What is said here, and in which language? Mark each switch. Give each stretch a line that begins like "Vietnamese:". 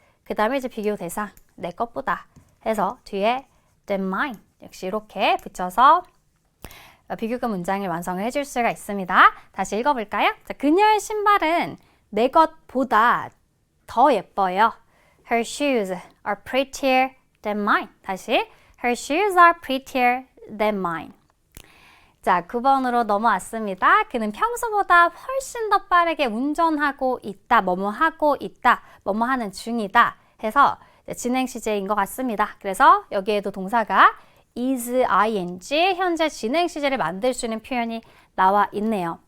Korean: 그 다음에 이제 비교 대상 내 것보다 해서 뒤에
English: than mine
Korean: 역시 이렇게 붙여서 비교급 문장을 완성을 해줄 수가 있습니다. 다시 읽어볼까요? 자, 그녀의 신발은 내 것보다 더 예뻐요.
English: Her shoes are prettier than mine.
Korean: 다시
English: Her shoes are prettier than mine.
Korean: 자, 9번으로 넘어왔습니다. 그는 평소보다 훨씬 더 빠르게 운전하고 있다, 뭐뭐 하고 있다, 뭐뭐 하는 중이다 해서 진행 시제인 것 같습니다. 그래서 여기에도 동사가 is ing, 현재 진행 시제를 만들 수 있는 표현이 나와 있네요.